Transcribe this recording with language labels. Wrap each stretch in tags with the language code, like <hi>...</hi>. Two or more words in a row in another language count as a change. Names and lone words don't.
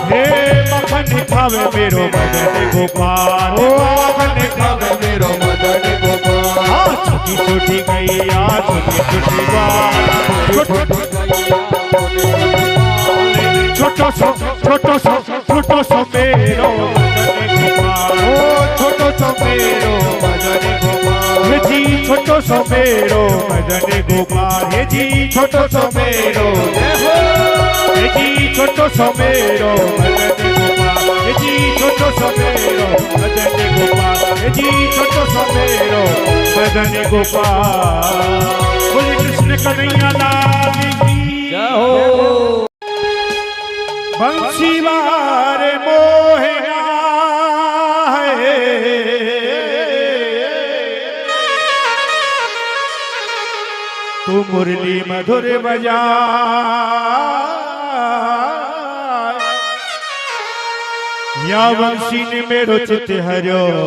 <bra>हे मखन खावे मेरो मदन गोपाल, मखन खावे मेरो मदन गोपाल। छोटी छोटी गैया छोटी छोटी ग्वाल, छोटो सो मेरो मदन गोपाल, छोटो सो मेरो मदन गोपाल। हे जी छोटो सो मेरो मदन गोपाल, हे जी छोटो सो मेरो, हे जी छोटो सो मेरो मदन गोपाल, हे जी छोटो सो मेरो मदन गोपाल, हे जी छोटो सो मेरो मदन गोपाल।</bra> <hi>बोले कृष्ण कन्हैया लाल की जय हो।</hi> <bra>बंसी वारे मोहे तुम मुरली मधुर बजा या वंशी ने मेरो चित हरो</bra>